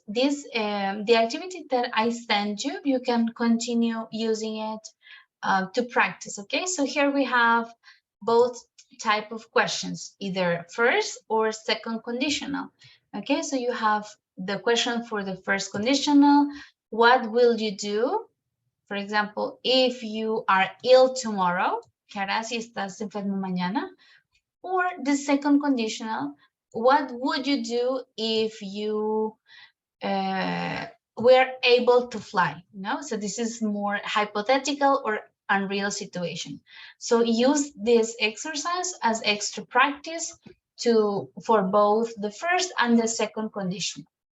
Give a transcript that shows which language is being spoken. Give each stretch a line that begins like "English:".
English: This the activity that I sent you, you can continue using it to practice. Okay, so here we have both type of questions, either first or second conditional. Okay, so you have the question for the first conditional. What will you do? For example, if you are ill tomorrow,
Spanish: ¿qué harás si estás enfermo mañana?
English: Or the second conditional, what would you do if you were able to fly? No, so this is more hypothetical or unreal situation. So use this exercise as extra practice for both the first and the second condition.